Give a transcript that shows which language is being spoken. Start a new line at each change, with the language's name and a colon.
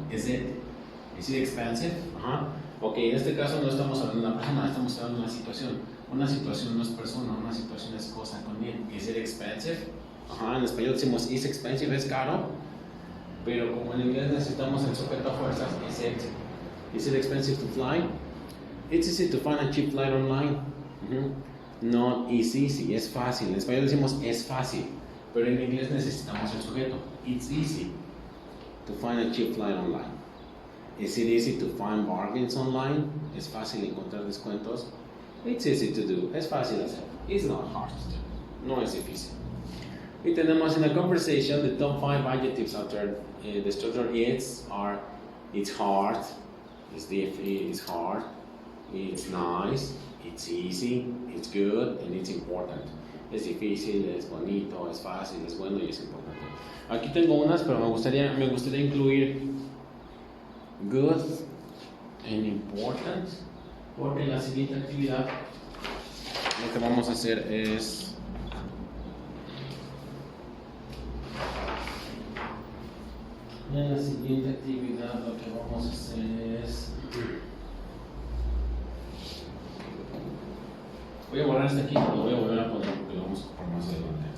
Spanish: Is it expensive? Ajá. Ok, en este caso no estamos hablando de una persona, estamos hablando de una situación. Una situación no es persona, una situación es cosa con bien. Is it expensive? Ajá, en español decimos is expensive, es caro, pero como en inglés necesitamos el sujeto a fuerzas, is it expensive to fly?
English: It's easy to find a cheap flight online.
Spanish: Not easy, es fácil. En español decimos es fácil, pero en inglés necesitamos el sujeto.
English: It's easy to find a cheap flight online. Is it easy to find bargains online?
Spanish: Es fácil encontrar descuentos.
English: It's easy to do. Es fácil hacer. It's not hard to do. No es difícil. Y tenemos en la conversation the top 5 adjectives after the structure are it's hard, it's hard, it's nice, it's easy, it's good, and it's important.
Spanish: Es difícil, es bonito, es fácil, es bueno y es importante. Aquí tengo unas, pero me gustaría incluir good and important, porque la siguiente actividad lo que vamos a hacer es voy a borrar este aquí, pero lo voy a volver a poner porque lo vamos a ocupar más adelante.